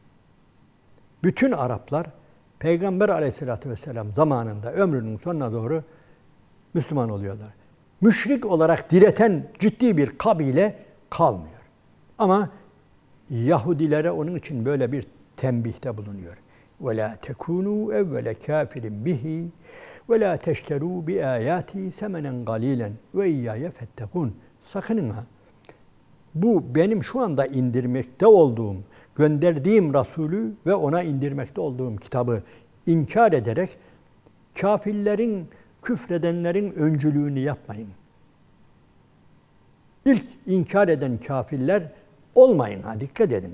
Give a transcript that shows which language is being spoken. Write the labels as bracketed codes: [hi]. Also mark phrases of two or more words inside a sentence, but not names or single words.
[tr] Bütün Araplar Peygamber Aleyhisselatü Vesselam zamanında ömrünün sonuna doğru Müslüman oluyorlar. Müşrik olarak direten ciddi bir kabile kalmıyor. Ama Yahudilere onun için böyle bir tembihte bulunuyor. [ar] وَلَا تَكُونُوا اَوَّلَ كَافِرٍ بِهِ وَلَا تَشْتَرُوا بِآيَاتِي سَمَنًا قَلِيلًا وَاِيَّايَ فَاتَّقُونَ. [tr] Sakının ha. Bu benim şu anda indirmekte olduğum, gönderdiğim Resulü ve ona indirmekte olduğum kitabı inkar ederek kafirlerin, küfredenlerin öncülüğünü yapmayın. İlk inkar eden kafirler olmayın ha, dikkat edin.